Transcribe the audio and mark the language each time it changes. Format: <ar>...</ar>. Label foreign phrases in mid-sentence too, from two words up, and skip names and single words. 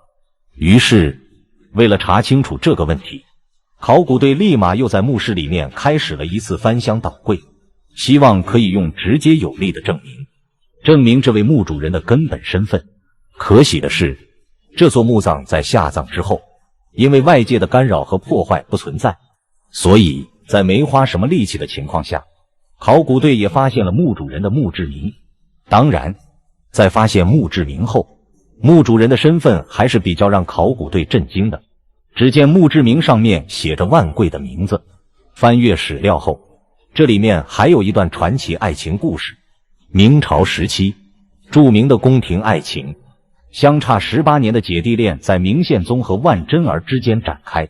<zh>於是為了查清楚這個問題，考古隊立馬又在墓室裡面開始了一次翻箱倒櫃，希望可以用直接有力的證明這位墓主人的根本身份。可喜的是，這座墓葬在下葬之後，因為外界的干擾和破壞不存在，所以在沒花什麼力氣的情況下，考古隊也發現了墓主人的墓志銘。當然，在發現墓志銘後，墓主人的身份還是比較讓考古队震驚的。只見墓志銘上面寫着万貴的名字，翻閱史料後，這裡面還有一段傳奇愛情故事。明朝時期，著名的宮廷愛情，相差18年的姐弟戀在明宪宗和萬珍兒之間展開。</zh>